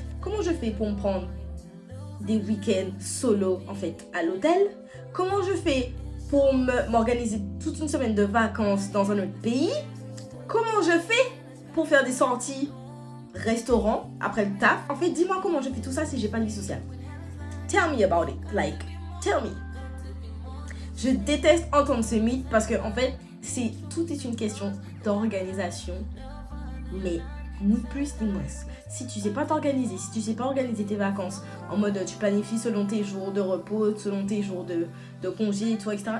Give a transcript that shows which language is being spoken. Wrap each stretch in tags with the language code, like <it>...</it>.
<fr>Comment je fais pour me prendre des week-ends solo en fait à l'hôtel? Comment je fais pour m'organiser toute une semaine de vacances dans un autre pays? Comment je fais pour faire des sorties restaurant après le taf? En fait, dis-moi comment je fais tout ça si j'ai pas de vie sociale.</fr> <en>Tell me about it, like, tell me.</en> <fr>Je déteste entendre ce mythe parce que en fait, tout est une question d'organisation, mais ni plus ni moins. Si tu sais pas t'organiser, si tu sais pas organiser tes vacances en mode tu planifies selon tes jours de repos, selon tes jours de congé et tout, etc.</fr>